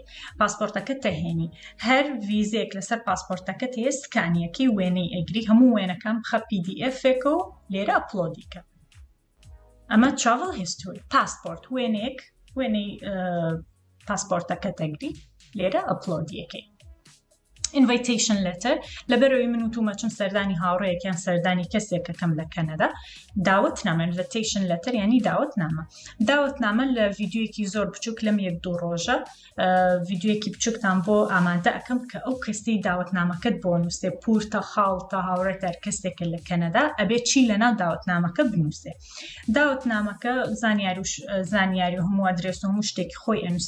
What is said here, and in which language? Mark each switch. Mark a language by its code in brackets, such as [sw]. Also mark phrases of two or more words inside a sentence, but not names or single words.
[ckb] پاسپۆرتەکەت تەهێنی، هەر ڤیزەیەک لەسەر پاسپۆرتەکەت هەیە سکانیەکەی وێنەی ئەگری، هەموو وێنەکان بخە PDF-ێکە و لێرە ئەپلۆدیکە. ئەمە [en] Travel History. [ckb] پاسپۆرت وێنەیەک، وێنەی پاسپۆرتەکەت ئەگری لێرە ئەپلۆدیەکەی. [en] Invitation letter. [ckb] لەبەرەوەی من وتومە چون سەردانی هاوڕێیەکیان سەردانی کەسێکەکەم لە کەنەدا، داوەتنامە [en] invitation letter [ckb] یعنی داوەتنامە. داوەتنامە لە ڤیدیۆیەکی زۆر بچووک لەم 1-2 ڕۆژە ڤیدیۆیەکی بچووکتان بۆ ئامادە ئەەکەم کە ئەو کەسی داوەتنامەکەت بۆ نووسێ، پورتە خاڵتە هاوڕێتەر کەسێکە لە کەنەدا ئەبێت چی لەناو داوەتنامەکە بنووسێ. داوەتنامەکە زانیاری و هەموو ئەدرێس و هەموو شتێکی خۆی ئەنووسێ.